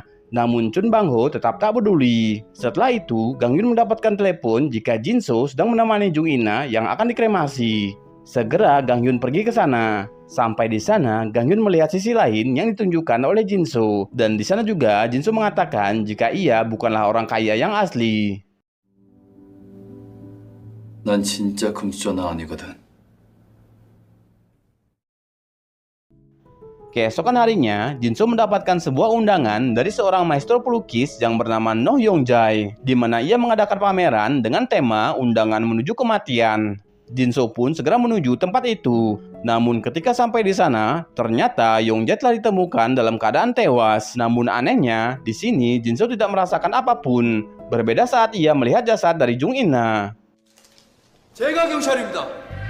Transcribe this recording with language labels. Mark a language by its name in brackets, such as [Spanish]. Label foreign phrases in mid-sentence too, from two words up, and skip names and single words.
[Indonesian] Namun Chun Bang Ho tetap tak peduli. Setelah itu, Gang Hyun mendapatkan telepon jika Jinsu sedang menemani Jung Ina yang akan dikremasi. Segera Gang Hyun pergi ke sana. Sampai di sana, Gang Hyun melihat sisi lain yang ditunjukkan oleh Jinsu. Dan di sana juga Jinsu mengatakan jika ia bukanlah orang kaya yang asli. [Korean] 난 진짜 금수저나 아니거든. [Indonesian] Keesokan harinya, Jinsu mendapatkan sebuah undangan dari seorang maestro pelukis yang bernama Noh Yong-jae, di mana ia mengadakan pameran dengan tema undangan menuju kematian. Jinsu pun segera menuju tempat itu. Namun ketika sampai di sana, ternyata Yong-jae telah ditemukan dalam keadaan tewas. Namun anehnya, di sini Jinsu tidak merasakan apapun. Berbeda saat ia melihat jasad dari Jung Ina. [Korean] 제가 경찰입니다.